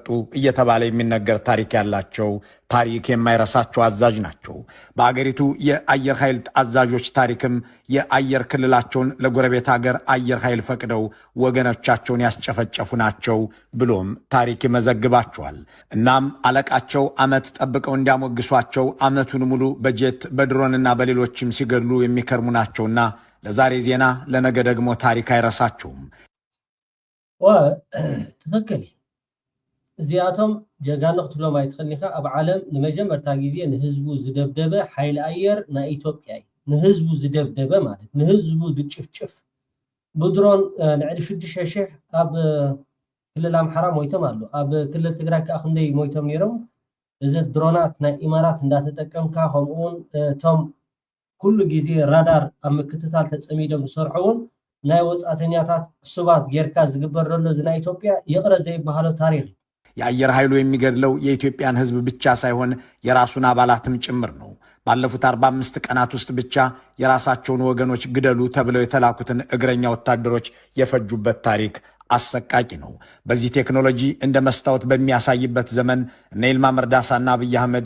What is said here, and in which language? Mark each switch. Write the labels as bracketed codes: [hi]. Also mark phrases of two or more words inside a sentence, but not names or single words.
[am] እየተባለ የሚነገር ታሪክ ያላቸው ታሪክ የማይረሳቸው አዛዥ ናቸው። በአገሪቱ የአየር ኃይል አዛዦች ታሪክም የአየር ክልላቸውን ለጎረቤት ሀገር አየር ኃይል ፈቅደው ወገኖቻቸውን ያስጨፈጨፉ ናቸው ብሎም ታሪክ ይመዘግባቸዋል። እናም አለቃቸው ዓመት ጠብቀው እንዲያሞግሷቸው ዓመቱን ሙሉ በጀት በድሮንና በሌሎችም ሲገድሉ የሚከርሙ ናቸውና ለዛሬ ዜና ለነገ ደግሞ ታሪክ አይረሳቸውም። [ti] ትክክል እዚኣቶም ጀጋኑ ክትብሎም ኣይትኽእልኒኻ ኣብ ዓለም ንመጀመርታ ግዜ ንህዝቡ ዝደብደበ ሓይሊ ኣየር ናይ ኢትዮጵያ እዩ ንህዝቡ ዝደብደበ ማለት ንህዝቡ ዝጭፍጭፍ ብድሮን ልዕሊ 6,000 ኣብ ክልል ኣምሓራ ሞይቶም ኣሎ ኣብ ክልል ትግራይ ከዓ ክንደይ ሞይቶም ነይሮም እዚ ድሮናት ናይ ኢማራት እንዳተጠቀምካ ከምኡውን ቶም ኩሉ ጊዜ ራዳር ኣብ ምክትታል ተጸሚዶም ዝሰርሑውን ናይ ወጻተኛታት ዕሱባት ጌርካ ዝግበር ዘሎ ዝና ኢትዮጵያ ይቕረ ዘይባሃሎ ታሪክ [am] የአየር ኃይሉ የሚገድለው የኢትዮጵያን ህዝብ ብቻ ሳይሆን የራሱን አባላትም ጭምር ነው። ባለፉት 45 ቀናት ውስጥ ብቻ የራሳቸውን ወገኖች ግደሉ ተብለው የተላኩትን እግረኛ ወታደሮች የፈጁበት ታሪክ አሰቃቂ ነው። በዚህ ቴክኖሎጂ እንደ መስታወት በሚያሳይበት ዘመን እነ ይልማ መርዳሳና አብይ አህመድ